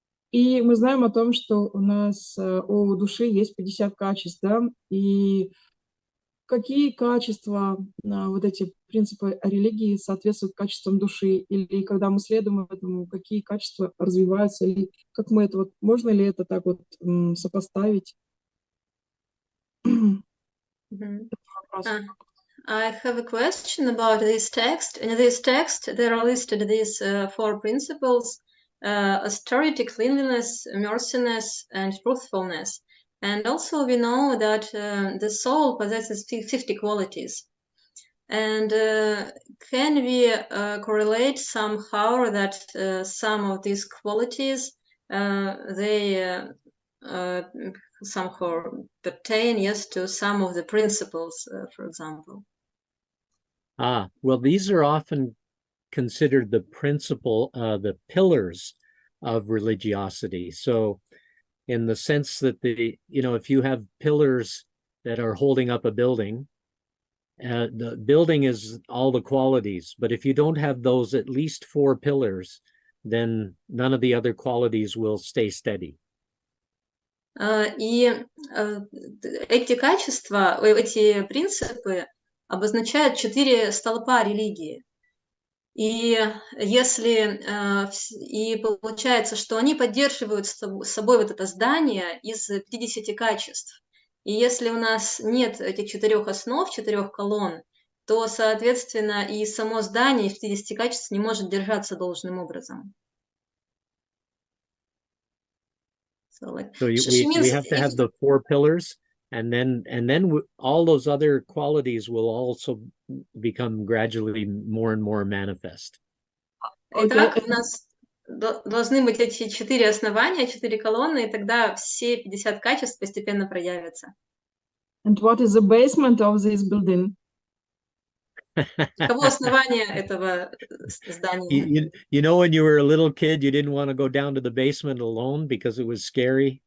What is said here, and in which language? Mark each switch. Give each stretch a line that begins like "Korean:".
Russian: И мы знаем о том, что у нас у души есть 50 качеств, да, и какие качества, вот эти принципы религии соответствуют качествам души? Или когда мы следуем этому, какие качества развиваются? Или как мы это вот, можно ли это так вот сопоставить? Мгм. Вопрос.
English: I have a question about this text. In this text, there are listed these four principles: austerity, cleanliness, merciness, and truthfulness. And also, we know that the soul possesses 50 qualities. And can we correlate somehow that some of these qualities they somehow pertain, yes, to some of the principles, for example? Well, these are often considered the the pillars of religiosity. So in the sense that if you have pillars that are holding up a building, the building is all the qualities, but if you don't have those at least four pillars, then none of the other qualities will stay steady.
Russian: И эти качества, эти принципы обозначают 4 столпа религии. И если и получается, что они поддерживают с собой вот это здание из 50 качеств. И если у нас нет этих 4 основ, 4 колонн, то, соответственно, и само здание из 50 качеств не может держаться должным образом.
English: So we have to have the four pillars, and then all those other qualities will also become gradually more and more manifest.
Russian: Итак, у нас должны быть эти 4 основания, 4 колонны, и тогда все 50 качеств постепенно проявятся.
English: And what is the basement of this building?
Russian: Каково основание этого здания?
English: When you were a little kid, you didn't want to go down to the basement alone because it was scary.